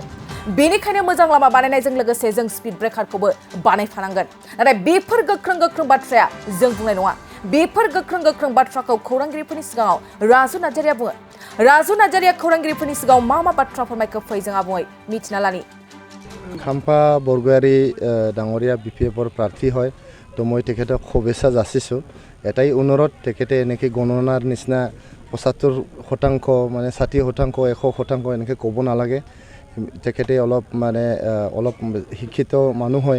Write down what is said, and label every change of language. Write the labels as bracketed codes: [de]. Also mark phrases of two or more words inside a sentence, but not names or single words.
[brx] बेनिखायनो मोजां लामा बानायनायजों लोगोसे जों [en] speed breaker [brx] बानायफानांगोन। नाथाय बेफोर गोख्रों बाथ्राया जों बुंनाय नङा। बेफोर गोख्रों बाथ्राखौ खौरांगिरिफोरनि सिगाङाव राजु नार्जारिया बुङो। राजु नार्जारिया खौरांगिरिफोरनि सिगाङाव मा बाथ्रा फोरमायखो फै जों आबुङै मिथिना लानि। [as] खाम्फा बरगयारि ডাঙৰীয়া BPFৰ প্ৰাৰ্থী হয় তো মই তেখেতক শুভেচ্ছা যাচিছো। এটাই অনুৰোধ তেখেতে এনেকৈ গণনাৰ নিচিনা 75% মানে 60% 100% এনেকৈ ক'ব নালাগে। তেখেতে অলপ শিক্ষিত মানুহ হয়।